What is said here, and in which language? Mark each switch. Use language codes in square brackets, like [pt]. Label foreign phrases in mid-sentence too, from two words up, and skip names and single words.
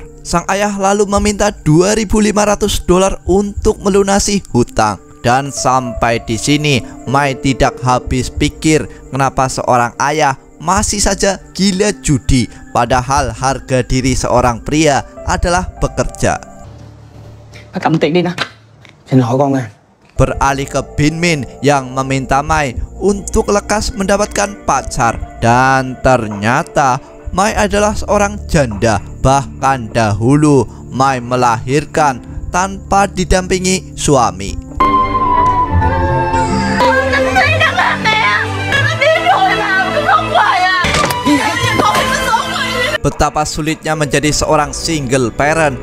[id] Sang ayah lalu meminta $2.500 untuk melunasi hutang. Dan sampai di sini, Mai tidak habis pikir kenapa seorang ayah masih saja gila judi, padahal harga diri seorang pria adalah bekerja. [vi] Bà cầm tiền đi nè. Xin lỗi con à. [id] Beralih ke Bin Min yang meminta Mai untuk lekas mendapatkan pacar. Dan ternyata Mai adalah seorang janda. Bahkan dahulu Mai melahirkan tanpa didampingi suami. Betapa sulitnya menjadi seorang [en] single parent.